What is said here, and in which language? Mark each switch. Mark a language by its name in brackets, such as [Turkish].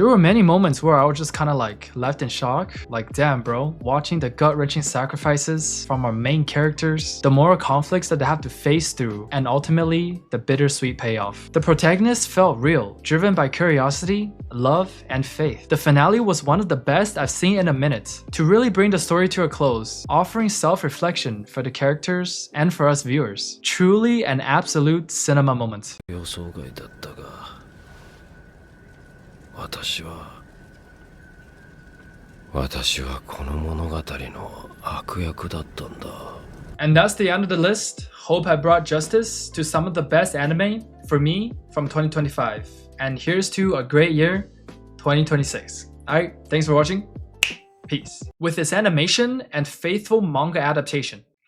[English] There were many moments where I was just kind of like left in shock, like damn bro, watching the gut-wrenching sacrifices from our main characters, the moral conflicts that they have to face through, and ultimately the bittersweet payoff. The protagonist felt real, driven by curiosity, love, and faith. The finale was one of the best I've seen in a minute, to really bring the story to a close, offering self-reflection for the characters and for us viewers. Truly an absolute cinema moment. [Japanese] 予想外だったが、私はこの物語の悪役だったんだ。 [English] And that's the end of the list. Hope I brought justice to some of the best anime for me from 2025. And here's to a great year, 2026. Alright, thanks for watching. Peace. With its animation and faithful manga adaptation.